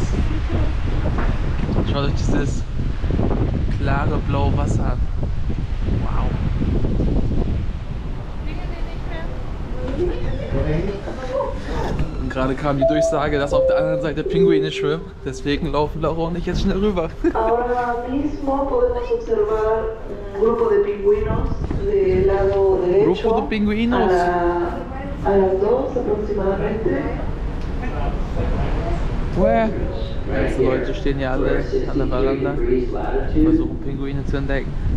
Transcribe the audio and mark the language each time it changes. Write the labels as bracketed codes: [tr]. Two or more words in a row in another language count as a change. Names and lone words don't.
[de] Schaut euch dieses klare blaue Wasser an. Wow. Und gerade kam die Durchsage, dass auf der anderen Seite Pinguine schwimmen. Deswegen laufen Laura und ich jetzt schnell rüber. [es] Ahora mismo podemos observar un grupo de pingüinos del lado derecho. Grupo de Pinguinos. A las 2 aproximadamente. [de] Die Leute stehen ja alle an der Veranda und versuchen Pinguine zu entdecken.